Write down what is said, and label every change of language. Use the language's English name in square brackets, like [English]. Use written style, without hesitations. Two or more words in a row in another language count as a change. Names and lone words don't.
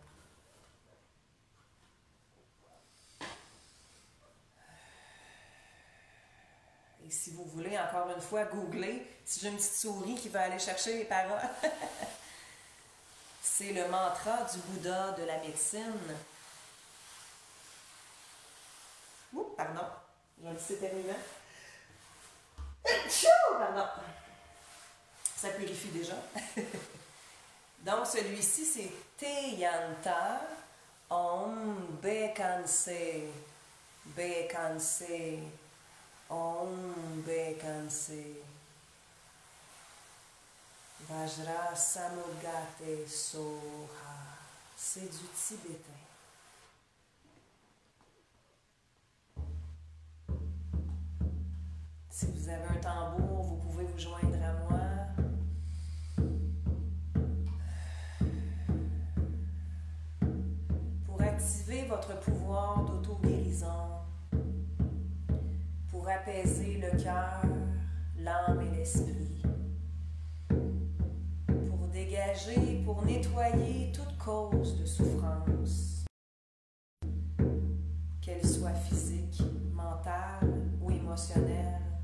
[French] Et si vous voulez, encore une fois, googler, si j'ai une petite souris qui va aller chercher les paroles, c'est le mantra du Bouddha de la médecine. Ouh, pardon, je le sais tellement. Pardon. Ça purifie déjà. Donc, celui-ci, c'est [Sanskrit] Te-yanta Om Bekanse. Bekanse. Om Bekanse. Vajra Samugate Soha. [French] C'est du tibétain. Si vous avez un tambour, vous pouvez vous joindre à moi. Pour activer votre pouvoir d'auto-guérison pour apaiser le cœur, l'âme et l'esprit, pour dégager, pour nettoyer toute cause de souffrance, qu'elle soit physique, mentale ou émotionnelle.